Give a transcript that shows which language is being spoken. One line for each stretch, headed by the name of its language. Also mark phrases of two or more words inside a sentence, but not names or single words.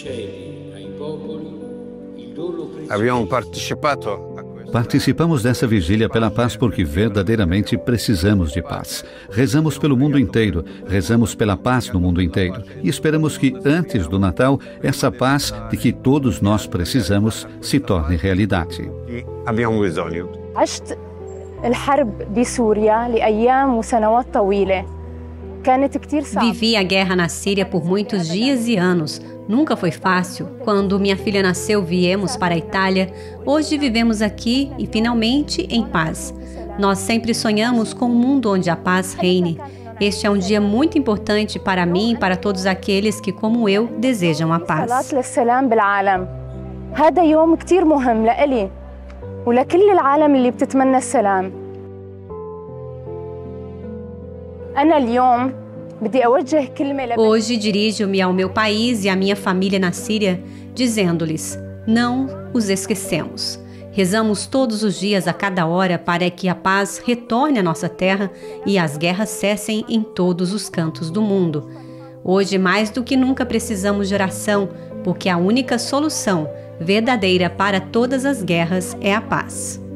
Portuguese: Participamos dessa vigília pela paz porque verdadeiramente precisamos de paz. Rezamos pelo mundo inteiro, rezamos pela paz no mundo inteiro e esperamos que, antes do Natal, essa paz de que todos nós precisamos se torne realidade.
Arabic: عشت الحرب بسوريا لأيام وسنوات طويلة.
Portuguese: Vivi a guerra na Síria por muitos dias e anos. Nunca foi fácil. Quando minha filha nasceu, viemos para a Itália. Hoje vivemos aqui e, finalmente, em paz. Nós sempre sonhamos com um mundo onde a paz reine. Este é um dia muito importante para mim e para todos aqueles que, como eu, desejam a paz.
Arabic: هذا يوم كتير مهم لإلي ولكل العالم اللي بتتمنى السلام. أنا اليوم بدي أوجه كلمة
Portuguese: Hoje dirijo-me ao meu país e à minha família na Síria, dizendo-lhes: não os esquecemos. Rezamos todos os dias, a cada hora, para que a paz retorne à nossa terra e as guerras cessem em todos os cantos do mundo. Hoje, mais do que nunca, precisamos de oração, porque a única solução verdadeira para todas as guerras é a paz.